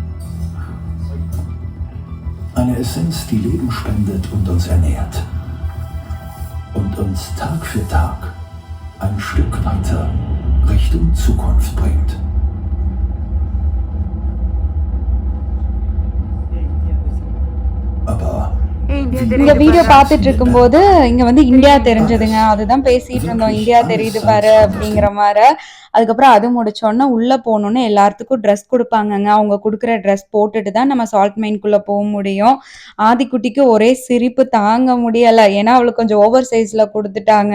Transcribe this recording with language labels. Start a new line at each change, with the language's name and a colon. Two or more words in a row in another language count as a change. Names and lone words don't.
German: Eine Essenz, die Leben spendet und uns ernährt und uns Tag für Tag ein Stück weiter Richtung Zukunft bringt. Aber
Tamil: இங்க வீடியோ பார்த்துட்டு இருக்கும்போது இங்க வந்து இந்தியா தெரிஞ்சதுங்க. அதுதான் பேசிட்டு இருந்தோம். இந்தியா தெரியுது பாரு அப்படிங்கிற மாரி. அதுக்கப்புறம் அது முடிச்சோனே உள்ள போனோனே எல்லாத்துக்கும் ட்ரெஸ் குடுப்பாங்கங்க. அவங்க குடுக்குற ட்ரெஸ் போட்டுட்டு தான் நம்ம சால்ட் மைன்குள்ள முடியும். ஆதிக்குட்டிக்கு ஒரே சிரிப்பு தாங்க முடியல. ஏன்னா அவளுக்கு கொஞ்சம் ஓவர் சைஸ்ல குடுத்துட்டாங்க.